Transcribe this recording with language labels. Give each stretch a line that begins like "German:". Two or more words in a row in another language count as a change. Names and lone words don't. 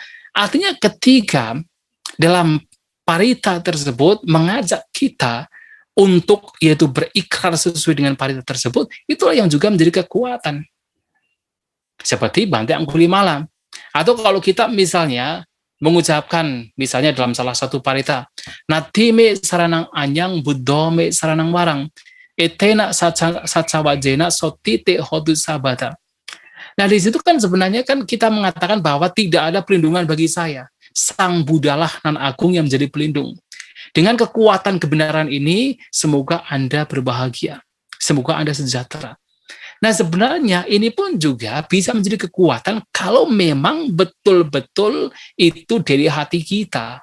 Indonesian: Artinya ketika dalam parita tersebut mengajak kita untuk yaitu berikrar sesuai dengan parita tersebut, itulah yang juga menjadi kekuatan. Seperti Bante Angulimala. Atau kalau kita misalnya mengucapkan, misalnya dalam salah satu parita,
Pali: Natime saranang anyang buddhome saranang warang, etena sacawajena sotite hodu sabata.
Indonesian: Nah, di situ kan sebenarnya kan kita mengatakan bahwa tidak ada perlindungan bagi saya. Sang Buddhalah nan agung yang menjadi pelindung. Dengan kekuatan kebenaran ini, semoga Anda berbahagia. Semoga Anda sejahtera. Nah, sebenarnya ini pun juga bisa menjadi kekuatan kalau memang betul-betul itu dari hati kita.